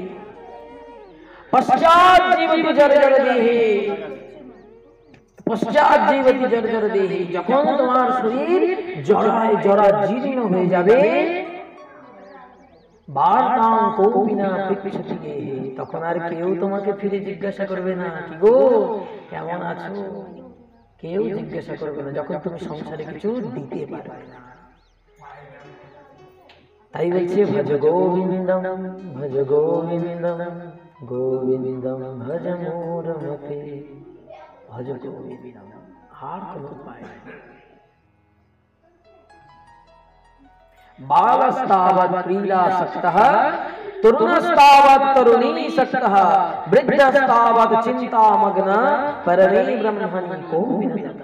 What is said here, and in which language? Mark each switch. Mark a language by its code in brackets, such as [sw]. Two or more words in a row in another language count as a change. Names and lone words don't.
[sa] পশ্চাৎ জীবতি জর্জর দেহি, পশ্চাৎ জীবতি জর্জর দেহি, [bn] যখন তোমার শরীর জরায় জরা জীর্ণ হয়ে যাবে, [sa] বার্তাং কোপি ন পৃচ্ছতি, [bn] তখন আর কেউ তোমাকে ফিরে জিজ্ঞাসা করবে না কি গো কেমন আছো, কেউ জিজ্ঞাসা করবে না, যখন তুমি সংসারে কিছু দিতে পারবে না। তাই বলছে [sa] ভজ গোবিন্দম ভজ গোবিন্দম গোবিন্দম ভজ মূঢ়মতে, ভজ গোবিন্দম, [bn] আর কোনো উপায় নেই। [sa] বালস্তাবৎ ক্রীড়াসক্তঃ তরুণস্তাবৎ তরুণীসক্তঃ বৃদ্ধস্তাবৎ চিন্তামগ্ন পরমে ব্রহ্মণি কোপি ন দগ্ধ।